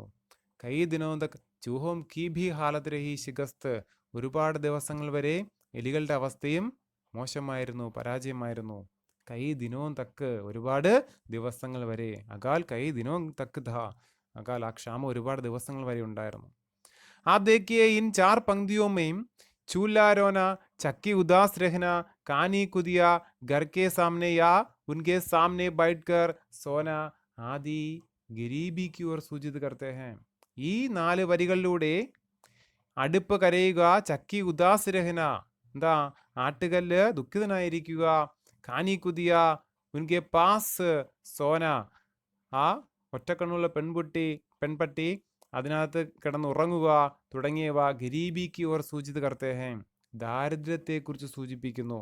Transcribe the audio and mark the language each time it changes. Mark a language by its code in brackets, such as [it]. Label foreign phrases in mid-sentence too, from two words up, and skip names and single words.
[hi] कई दिनों तक चूहों की भी हालत रही शिकस्त, [ml] ഒരുപാട് ദിവസങ്ങൾ വരെ എലികളുടെ അവസ്ഥയും മോശമായിരുന്നു, പരാജയമായിരുന്നു. [hi] कई दिनों तक, [ml] ഒരുപാട് ദിവസങ്ങൾ വരെ. [hi] अकाल कई दिनों तक था, [ml] അകാൽ ആ ക്ഷാമം ഒരുപാട് ദിവസങ്ങൾ വരെ ഉണ്ടായിരുന്നു. [hi] आप देखिए इन 4 पंक्तियों में चूल्हा रोना, चक्की उदास रहना, कानी कुदिया, घर के सामने या उनके सामने बैठकर सोना आदि गरीबी की ओर सूचित करते हैं. [ml] ഈ 4 വരികളിലൂടെ അടുപ്പ് കരയുക, [hi] चक्की उदास रहना, [ml] എന്താ ആട്ടുകല്ല് ദുഃഖിതനായിരിക്കുക, [hi] कानी कुतिया उनके पास सोना, [ml] ആ ഒറ്റക്കണ്ണുള്ള പെൺപട്ടി അതിനകത്ത് കിടന്നുറങ്ങുക തുടങ്ങിയവ [hi] गरीबी की ओर सूचित करते हैं, [ml] ദാരിദ്ര്യത്തെക്കുറിച്ച് സൂചിപ്പിക്കുന്നു.